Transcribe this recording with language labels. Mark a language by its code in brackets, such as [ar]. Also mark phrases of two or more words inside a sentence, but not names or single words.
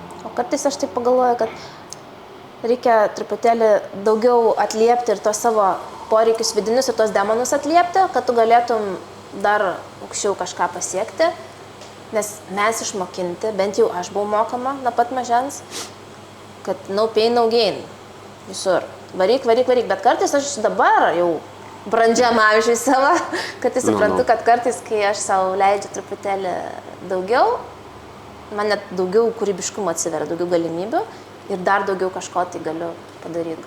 [lt] O kartais aš taip pagalvoju, kad reikia truputėlį daugiau atliepti ir tos savo poreikius vidinius ir tos demonus atliepti, kad tu galėtum dar aukščiau kažką pasiekti, nes mes išmokinti, bent jau aš buvau mokama nuo pat mažens, [en] kad no pain, no gain, [lt] visur, varyk, bet kartais aš dabar jau brandžiam amžiui savo, kad tai suprantu, kad kartais, kai aš savo leidžiu truputėlį daugiau, man net daugiau kūrybiškumo atsiveria, daugiau galimybių ir dar daugiau kažko tai galiu padaryti.